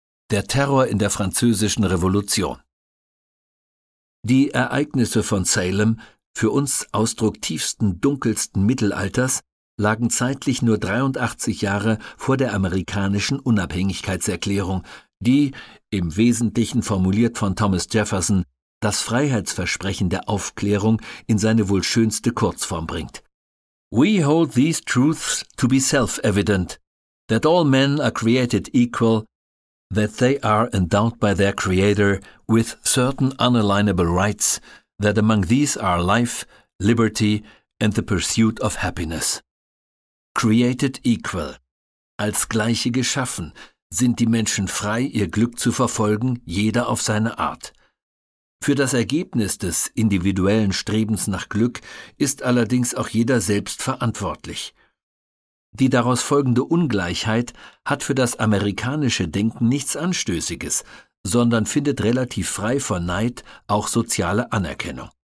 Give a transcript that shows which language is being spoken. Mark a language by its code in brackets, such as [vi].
[de] Der Terror in der Französischen Revolution. Die Ereignisse von Salem, für uns Ausdruck tiefsten, dunkelsten Mittelalters, lagen zeitlich nur 83 Jahre vor der amerikanischen Unabhängigkeitserklärung, die, im Wesentlichen formuliert von Thomas Jefferson, das Freiheitsversprechen der Aufklärung in seine wohl schönste Kurzform bringt. [en] We hold these truths to be self-evident, that all men are created equal, that they are endowed by their Creator with certain unalienable rights, that among these are life, liberty and the pursuit of happiness. Created equal. [de] Als Gleiche geschaffen sind die Menschen frei, ihr Glück zu verfolgen, jeder auf seine Art. Für das Ergebnis des individuellen Strebens nach Glück ist allerdings auch jeder selbst verantwortlich. Die daraus folgende Ungleichheit hat für das amerikanische Denken nichts Anstößiges, sondern findet relativ frei von Neid auch soziale Anerkennung.